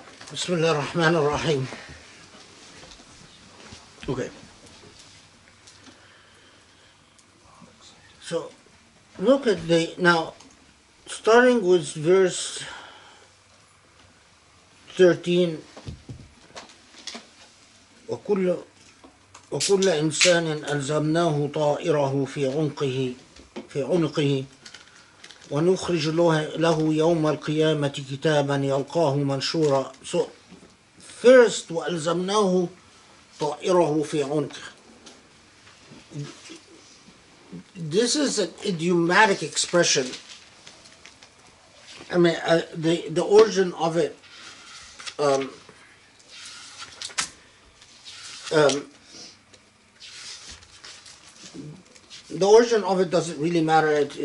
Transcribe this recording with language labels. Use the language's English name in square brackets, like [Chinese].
[Arabic] Bismillah ar-Rahman ar-Rahim. [English] Okay. So look at now, starting with verse 13. [Arabic] وكل إنسان ألزمناه طائره في عنقه ونخرج له يوم القيامة كتابا يلقاه منشورا. [English] So first [Arabic] وألزمناه طائره في عنقه. [English] This is an idiomatic expression. I mean, the origin of it the origin of it doesn't really matter.